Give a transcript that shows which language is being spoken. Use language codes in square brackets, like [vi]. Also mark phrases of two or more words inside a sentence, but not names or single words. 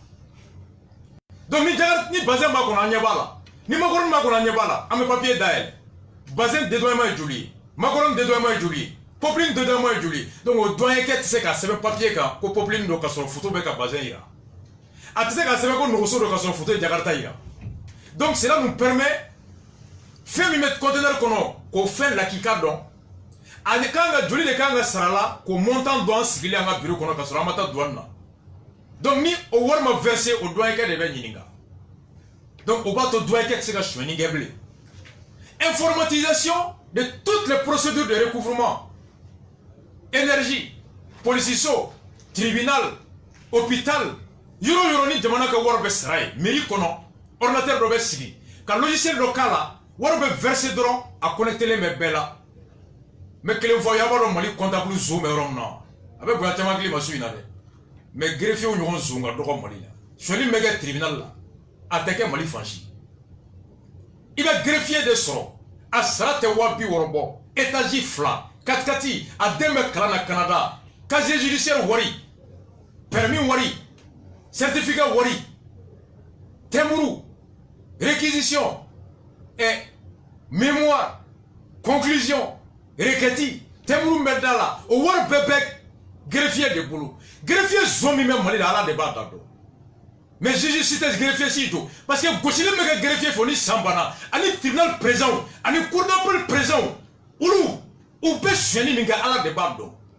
[bm] donc ni bazin b'a kɔnɔ an ɲɛ b'a la ni Makɔrɔni b'a kɔnɔ an ɲɛ b'a la an bɛ papier dayɛlɛ bazin dédouanement ye joli ye Makɔrɔni dédouanement ye joli ye Popeline dédouanement ye joli ye donc o douanier kɛ tɛ se ka sɛbɛn papier kan ko Popeline don ka sɔrɔ photo bɛ ka bazin yira a tɛ se ka sɛbɛn ko Nogoso don ka sɔrɔ photo ye Jakarta yira donc [fr] cela nous permet [bm] fɛn min bɛ conteneur kɔnɔ k'o fɛn lakika dɔn ani kan ka joli de kan ka sara la k'o montant dɔn an sigilen an ka bureau kɔnɔ ka sɔrɔ an ma taa douane na donc ni o wari ma verser o douanier kɛ de bɛ ɲininka donc o b'a to douanier kɛ tɛ se ka suɲɛni kɛ bilen [fr] informatisation de toutes les procédures de recouvrement [bm] énergie policiso tribunal hôpital yɔrɔ yɔrɔ ni jamana ka wari bɛ sara ye mairie kɔnɔ ordinateur dɔ bɛ sigi ka logiciel dɔ k'a la wari bɛ verser dɔrɔn a connectelen bɛ bɛɛ la mais kelen fɔ y'a b'a dɔn Mali comptable zon bɛ yɔrɔ min na a bɛ bonya caman hakili ma su in na dɛ mais greffier ɲɔgɔn zon ka dɔgɔ Mali la suɲɛni bɛ kɛ tribunal la a tɛ kɛ Mali fan si i bɛ greffier de sɔrɔ a sara tɛ 60 bɔ étage 2 4x4 a den bɛ kalan na Canada [fr] casier judiciaire [bm] wari permis wari certificat wari témourou [fr] réquisition et mémoire conclusion requête [bm] témourou bɛ da la o wari bɛɛ bɛ greffier de bolo greffier zon min bɛ Mali la Ala de b'a da dɔn mais juge si tɛ greffier si to parce que gosili bɛ kɛ greffier fɔ ni san banna ani [fr] tribunal président [bm] ani [fr] cour d'appel président [bm] olu u bɛ suɲɛni min kɛ Ala de b'a dɔn